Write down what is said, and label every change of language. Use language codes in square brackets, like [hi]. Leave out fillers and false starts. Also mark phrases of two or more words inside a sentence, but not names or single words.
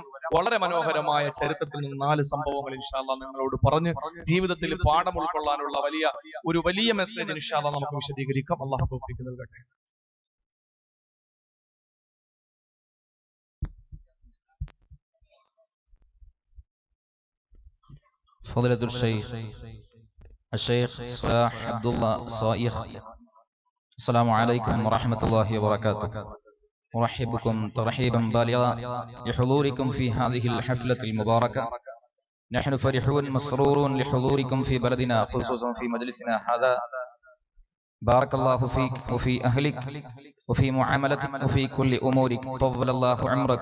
[ml] വളരെ മനോഹരമായ ചരിത്രത്തിൽ നിന്ന് 4 സംഭവങ്ങൾ [ar] إن شاء الله [ml] നിങ്ങളോട് പറഞ്ഞ് ജീവിതത്തിൽ പാഠം ഉൾക്കൊള്ളാനുള്ള വലിയ മെസ്സേജ് [ar] إن شاء الله [ml] നമുക്ക് വിശദീകരിക്കാം. അല്ലാഹു തൗഫീഖ് നൽകട്ടെ. ഫളീലത്തുൽ ശൈഖ് സ്വലാഹ് അബ്ദുള്ള സായിഖ്. [ar] السلام عليكم ورحمة الله وبركاته. أرحبكم ترحيبا بالغا لحضوركم في هذه الحفلة المباركة. نحن فرحون مسرورون لحضوركم في بلدنا، خصوصا في مجلسنا هذا. بارك الله فيك وفي أهلك وفي معاملتك وفي كل أمورك، طول الله عمرك.